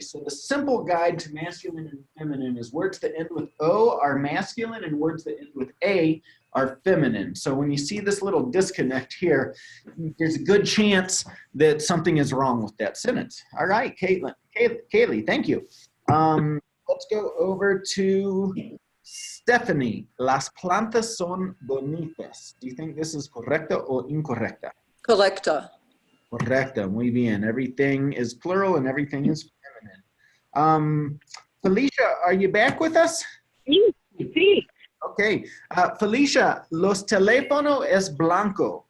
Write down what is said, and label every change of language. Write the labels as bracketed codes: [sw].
[en] So the simple guide to masculine and feminine is words that end with O are masculine and words that end with A are feminine. So when you see this little disconnect here, there's a good chance that something is wrong with that sentence. All right, Kaylee, thank you. Let's go over to Stephanie. [es] Las plantas son bonitas. [en] Do you think this is correcta or incorrecta? [es] Correcta. Correcta, muy bien. [en] Everything is plural and everything is feminine. Felicia, are you back with us? [es] Sí. [en] Okay. [es] Felicia, los teléfonos es blanco.